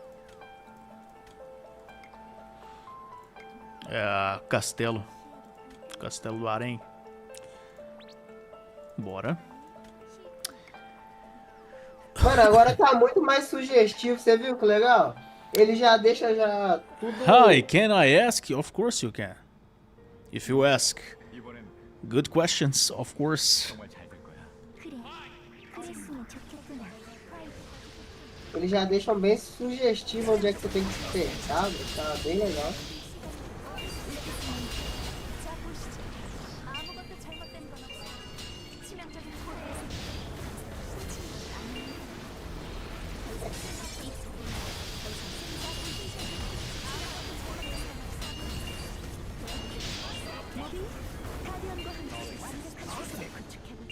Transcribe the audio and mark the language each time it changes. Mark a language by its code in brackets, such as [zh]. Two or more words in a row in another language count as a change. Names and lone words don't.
[pt] É a Castelo. Castelo do Harém. Bora. Mano, agora tá muito mais sugestivo, você viu que legal? Ele já deixa já tudo... [en] Hi, can I ask? Of course you can. If you ask [ko] 이번엔 [en] good questions, of course. [ko] 정말 잘 될 거야. 그래. 그랬으면 좋겠구나. [pt] Eles já deixam bem sugestivo onde é que você tem que se apertar, tá bem legal. [ko] 자, 보시죠. 아무것도 잘못된 건 없어. 치명적인 코드에서 모두 가디언과 함께 완벽한 세상을 구축해보죠.